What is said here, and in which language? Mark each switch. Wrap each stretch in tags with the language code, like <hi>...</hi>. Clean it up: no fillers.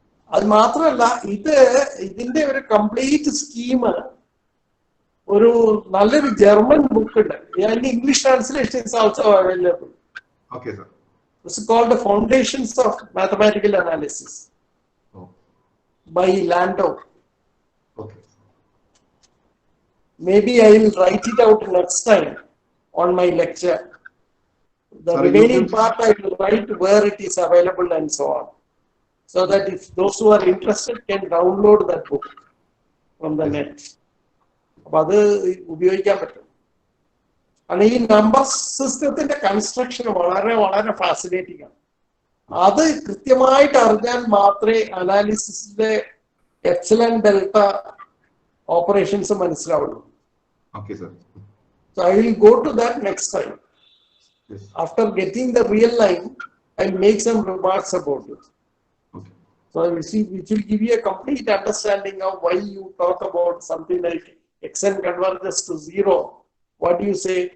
<ml>അത് മാത്രമല്ല, ഇതിന്റെ ഒരു കംപ്ലീറ്റ് സ്കീം ഒരു നല്ലൊരു ജർമ്മൻ ബുക്ക് ഉണ്ട്.</ml> <en>അതിന്റെ English translation is also available. Okay sir. It's called foundations of mathematical analysis by Landau. Okay. Maybe I will write it out next time on my lecture. The remaining part I will write where it is available and so on, so that if those who are interested can download that book from the net.</en> <ml>അപ്പോൾ അത് ഉപയോഗിക്കാൻ പറ്റും. കാരണം ഈ number സിസ്റ്റത്തിന്റെ construction വളരെ വളരെ fascinating ആണ്. അത് കൃത്യമായിട്ട് അറിഞ്ഞാൽ മാത്രമേ അനാലിസിസിലെ എപ്സിലൺ ഡെൽറ്റ ഓപ്പറേഷൻസ് മനസ്സിലാവുള്ളൂ.</ml> <en>Okay, sir. So I will go to that next time. Yes. After getting the real line, I'll make some remarks about it. Okay. So I will see, which will give you a complete understanding of why you talk about something like xn converges to 0. What do you say?</en>